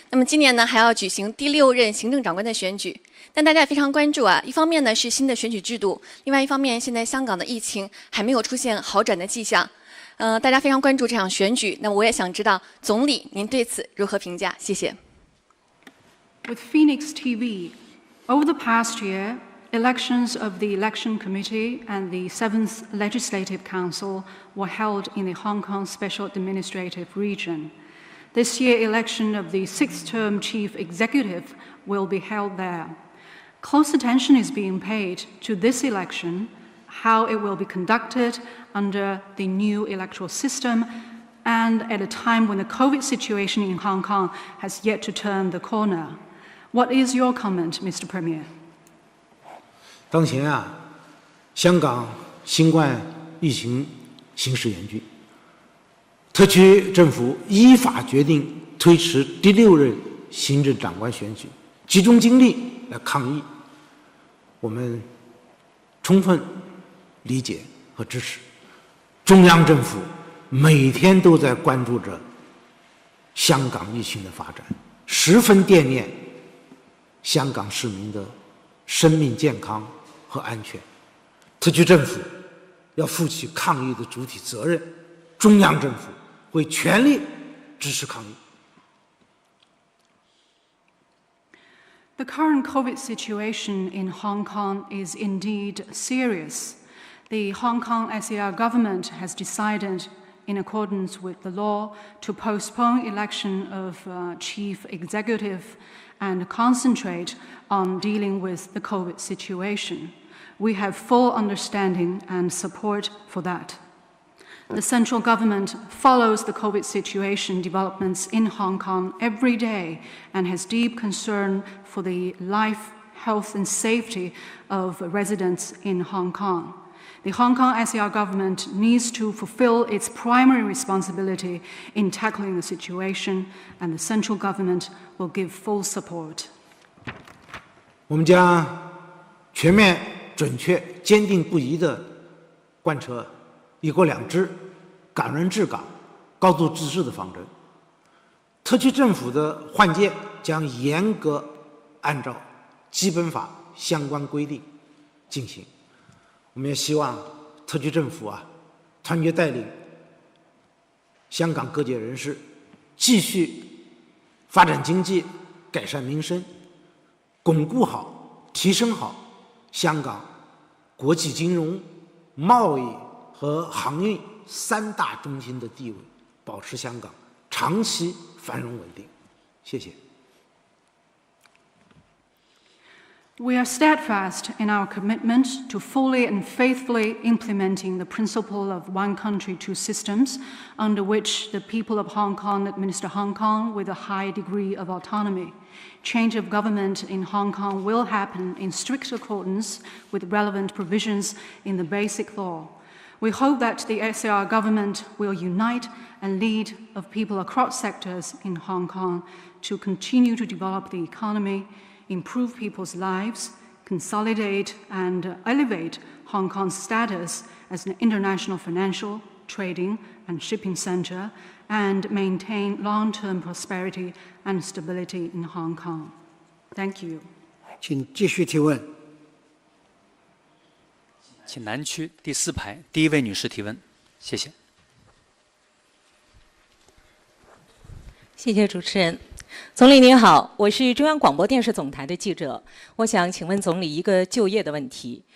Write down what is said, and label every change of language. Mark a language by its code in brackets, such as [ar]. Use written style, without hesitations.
[zh] 那么今年呢还要举行第6任行政长官的选举。但大家也非常关注啊，一方面呢是新的选举制度，另外一方面现在香港的疫情还没有出现好转的迹象。大家非常关注这场选举。那么我也想知道，总理您对此如何评价？谢谢。 [en] With Phoenix TV, over the past year, elections of the Election Committee and the 7th Legislative Council were held in the Hong Kong Special Administrative Region. This year, election of the 6th-term Chief Executive will be held there. Close attention is being paid to this election, how it will be conducted under the new electoral system, and at a time when the COVID situation in Hong Kong has yet to turn the corner. What is your comment, Mr. Premier? [zh] 当前啊，香港新冠疫情形势严峻，特区政府依法决定推迟第6任行政长官选举，集中精力来抗疫，我们充分理解和支持。中央政府每天都在关注着香港疫情的发展，十分惦念香港市民的生命健康和安全。特区政府要负起抗疫的主体责任，中央政府会全力支持抗疫。 [en] The current COVID situation in Hong Kong is indeed serious. The Hong Kong SAR government has decided, in accordance with the law, to postpone election of chief executive and concentrate on dealing with the COVID situation. We have full understanding and support for that. The central government follows the COVID situation developments in Hong Kong every day and has deep concern for the life, health and safety of residents in Hong Kong. The Hong Kong SAR government needs to fulfill its primary responsibility in tackling the situation, and the central government will give full support. [zh] 我们将全面、准确、坚定不移地贯彻一国两制、港人治港、高度自治的方针。特区政府的换届将严格按照基本法相关规定进行。我们也希望特区政府团结带领香港各界人士，继续发展经济、改善民生，巩固好、提升好香港国际金融、贸易和航运3大中心的地位，保持香港长期繁荣稳定。谢谢。 [en] We are steadfast in our commitment to fully and faithfully implementing the principle of one country, two systems, under which the people of Hong Kong administer Hong Kong with a high degree of autonomy. Change of government in Hong Kong will happen in strict accordance with relevant provisions in the Basic Law. We hope that the SAR government will unite and lead of people across sectors in Hong Kong to continue to develop the economy, improve people's lives, consolidate and elevate Hong Kong's status as an international financial, trading and shipping center, and maintain long-term prosperity and stability in Hong Kong. Thank you. [zh] 请继续提问。请南区第4排第1位女士提问，谢谢。谢谢主持人。总理您好，我是中央广播电视总台的记者，我想请问总理一个就业的问题。